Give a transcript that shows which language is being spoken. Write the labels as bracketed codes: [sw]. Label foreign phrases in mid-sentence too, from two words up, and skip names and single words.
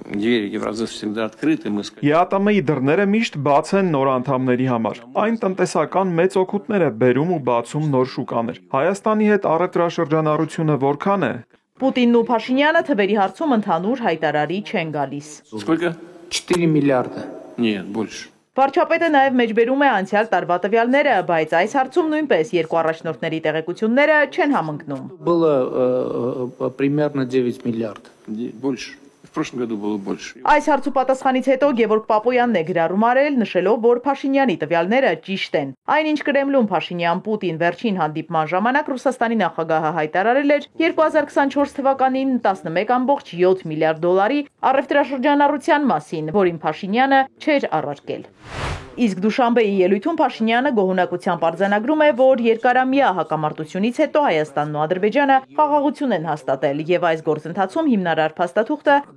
[hy] ԵԱՏՄ-ի դռները միշտ բաց են նոր անդամների համար։ Այն տնտեսական մեծ օգուտներ է բերում ու բացում նոր շուկաներ։ Հայաստանի հետ առևտրաշրջանառությունը որքան է։ Պուտինն ու Փաշինյանը թվերի հարցում ընդհանուր հայտարարի չեն գալիս։ 4 միլիարդ։ [ru] Нет, больше. [hy] Վարչապետը նաև մեջբերում է անցյալ տարվա տվյալները, բայց այս հարցում նույնպես երկու առաջնորդների տեղեկությունները չեն համընկնում։ [ru] Было примерно 9 миллиардов. Больше. В прошлом году было больше. [hy] Այս հարցու պատասխանից հետո Գևորգ Պապոյանն է գրառում արել, նշելով, որ Փաշինյանի տվյալները ճիշտ են։ Այնինչ Կրեմլում Փաշինյան-Պուտին վերջին հանդիպման ժամանակ Ռուսաստանի նախագահը հայտարարել էր 2024 թվականին 11.7 միլիարդ դոլարի առևտրաշրջանառության մասին, որին Փաշինյանը չէր առարկել։ Իսկ Դուշանբեի ելույթում Փաշինյանը գոհունակությամբ արձանագրում է, որ երկարամյա հակամարտությունից հետո Հայաստանն ու Ադրբեջանը խաղաղություն են հաստատել եւ այս գործընթացում հիմնարար փաստաթուղթը